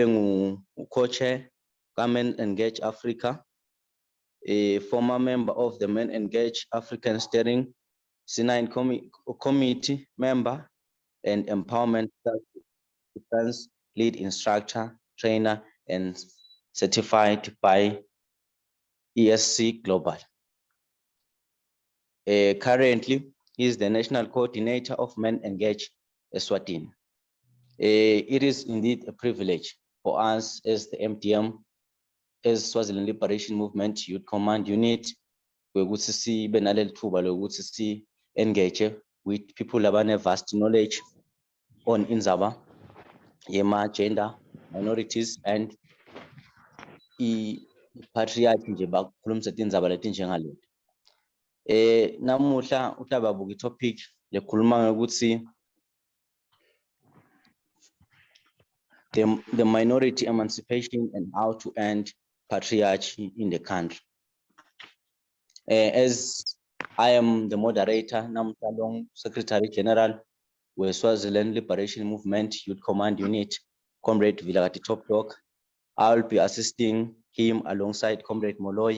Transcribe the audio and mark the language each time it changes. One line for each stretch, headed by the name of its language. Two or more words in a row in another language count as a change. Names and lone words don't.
English: co-chair Men Engage Africa, a former member of the Men Engage African Steering C9 committee member and empowerment defense lead instructor, trainer, and certified by ESC Global. Currently, he is the national coordinator of Men Engage Eswatini. It is indeed a privilege for us as the MTM, as Swaziland Liberation Movement Youth Command Unit,
Swati: ukuthi sibe naleli thuba lokuthi si
English: engage with people
Swati: abane
English: vast knowledge on
Swati: inzaba yema
English: gender minorities and patriarchy
Swati: nje bakhulumisa tindzaba leti njengaleti. Namuhla utababuka topic lekhuluma ukuthi
English: the minority emancipation and how to end patriarchy in the country. As I am the moderator, Namtalong Secretary General, with Swaziland Liberation Movement Youth Command Unit, Comrade Vilagati Top Dog, I will be assisting him alongside Comrade Moloi.